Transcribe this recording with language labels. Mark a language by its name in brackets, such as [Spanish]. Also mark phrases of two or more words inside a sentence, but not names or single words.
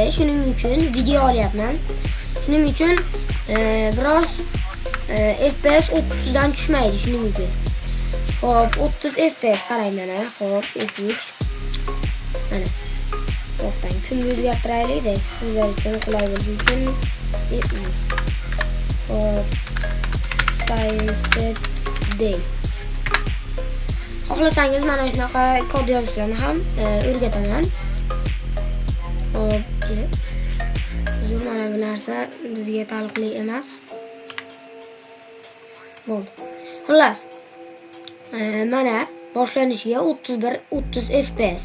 [Uzbek] Shuning uchun video olyapman. Shuning uchun biroz FPS 30 dan tushmaydi shuning uchun. Hop, 30 FPS qarang mana. Hop, F3. Mana. To'xtang, kunni o'zgartiraylik-da, sizlar uchun qulay bo'lishi uchun. Hop, [English] time set day. [Uzbek] Xohlasangiz mana shunaqa kod yozishlarni ham o'rgataman. Hop, uzr, mana bu narsa bizga taalluqli emas. Bo'ldi. Xullas, mana boshlanishiga 30 FPS.